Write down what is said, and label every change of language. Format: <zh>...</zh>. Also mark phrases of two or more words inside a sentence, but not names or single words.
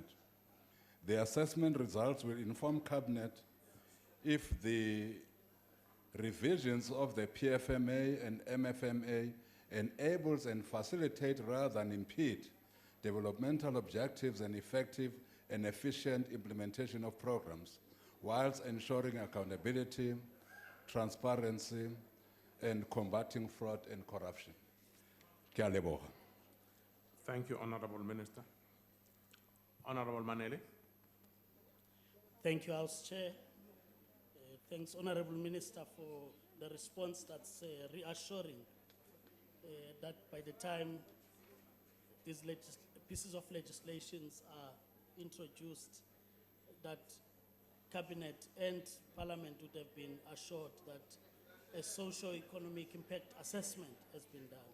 <en>The assessment results will inform Cabinet if the revisions of the PFMA and MFMA enables and facilitate rather than impede developmental objectives and effective and efficient implementation of programs, whilst ensuring accountability, transparency, and combating fraud and corruption.</en> <tn>Ke a leboga.</tn> <en>Thank you, Honorable Minister. Honorable Maneli. Thank you, House Chair. Thanks, Honorable Minister, for the response that's reassuring that by the time these pieces of legislations are introduced, that Cabinet and Parliament would have been assured that a socio-economic impact assessment has been done.</en>